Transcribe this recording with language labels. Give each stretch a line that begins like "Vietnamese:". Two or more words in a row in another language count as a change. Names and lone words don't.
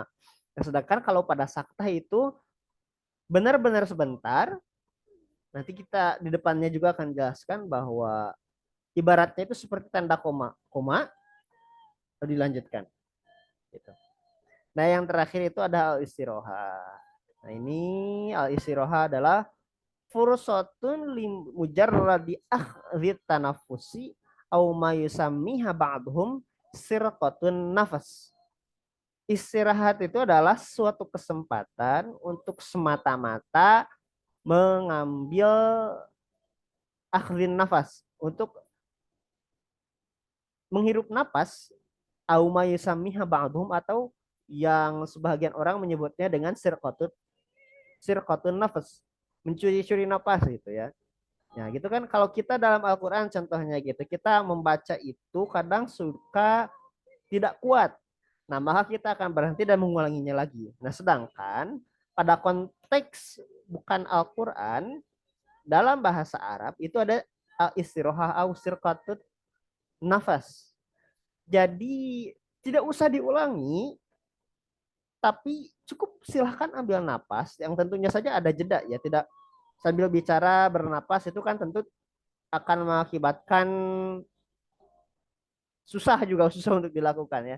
Indonesian: Nah, sedangkan kalau pada sakta itu benar-benar sebentar. Nanti kita di depannya juga akan jelaskan bahwa ibaratnya itu seperti tanda koma, koma lalu dilanjutkan. Gitu. Nah, yang terakhir itu ada
Arabic: الاستراحة.
Indonesian: Nah, ini
Arabic: الاستراحة adalah فرصة مجرد أخذ التنفس أو ما يسميها بعضهم سرقة النفس.
Indonesian: Istirahat itu adalah suatu kesempatan untuk semata-mata mengambil
Arabic: أخذ النفس,
Indonesian: untuk menghirup napas,
Arabic: أو ما يسميها بعضهم,
Indonesian: atau yang sebagian orang menyebutnya dengan
Arabic: سرقة النفس,
Indonesian: mencuri-curi napas gitu ya. Nah, gitu kan kalau kita dalam Al-Qur'an contohnya gitu, kita membaca itu kadang suka tidak kuat. Nah, maka kita akan berhenti dan mengulanginya lagi. Nah, sedangkan pada konteks bukan Al-Qur'an, dalam bahasa Arab itu ada
Arabic: استراحة أو سرقة النفس.
Indonesian: Jadi tidak usah diulangi, tapi cukup silahkan ambil napas, yang tentunya saja ada jeda ya, tidak sambil bicara bernapas, itu kan tentu akan mengakibatkan susah untuk dilakukan ya.